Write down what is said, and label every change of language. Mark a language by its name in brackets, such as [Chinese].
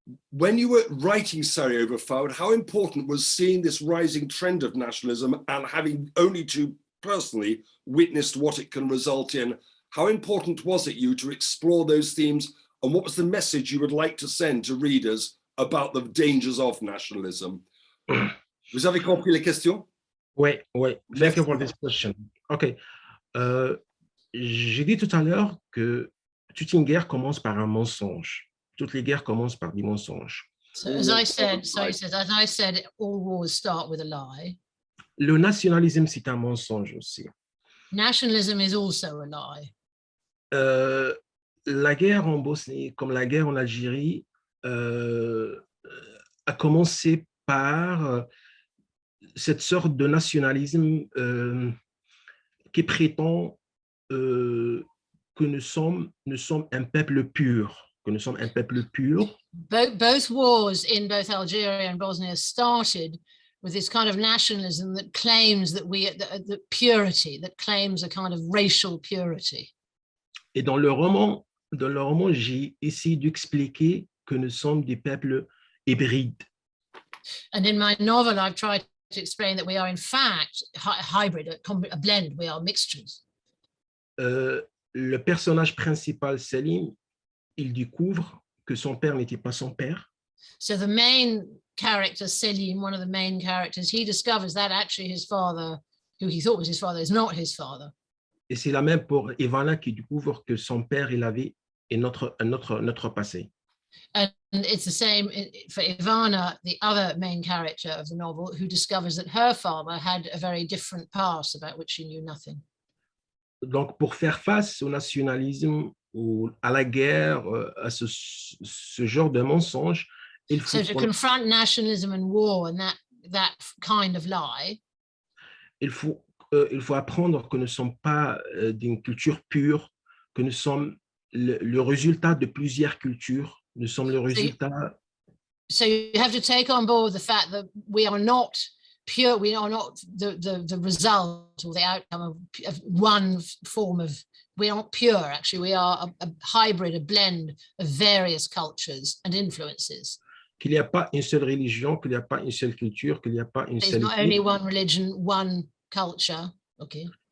[English] When you were writing Sarajevo Firewood, how important was seeing this rising trend of nationalism and having only to personally witnessed what it can result in? How important was it you to explore those themes, and what was the message you would like to send to readers about the dangers of nationalism? [French] Vous avez compris les questions? Oui. [English] Thank you for this question. Okay. [French] J'ai dit tout à l'heure que toute une guerre commence par un mensonge. Toutes les guerres commencent par des mensonges. [English] So as I said, all wars start with a lie. [French] Le nationalisme, c'est un mensonge aussi. [English] Nationalism is also a lie. [French] La guerre en Bosnie, comme la guerre en Algérie, a commencé par cette sorte de nationalisme qui prétend que nous sommes un peuple pur. Que nous sommes un peuple pur. [English] Both wars in both Algeria and Bosnia started with this kind of nationalism that claims that the purity, that claims a kind of racial purity. [French] Et dans le roman, j'ai essayé d'expliquer que nous sommes des peuples hybrides. [English] And in my novel, I've tried to explain that we are in fact hybrid, a blend, we are mixtures. [French] Le personnage principal, Selim, il découvre que son père n'était pas son père. [English] So the main character, Selim, one of the main characters, he discovers that actually his father, who he thought was his father, is not his father. [French] Et c'est la même pour Ivana qui découvre que son père, il avait un autre passé. [English] And it's the same for Ivana, the other main character of the novel, who discovers that her father had a very different past about which she knew nothing. [French] Donc, pour faire face au nationalisme, à la guerre, à ce genre de mensonge, il faut... [English] So to confront nationalism and war and that kind of lie, [French] il faut apprendre que nous ne sommes pas d'une culture pure, que nous sommes le résultat de plusieurs cultures. Nous sommes le résultat. [English] So you have to take on board the fact that we are not pure, we are not the result or the outcome of one form of, we are not pure, actually, we are a hybrid, a blend of various cultures and influences. [French] Qu'il n'y a pas une seule religion, qu'il n'y a pas une seule culture, qu'il n'y a pas une seule... [English] There's not only one religion, one culture, okay.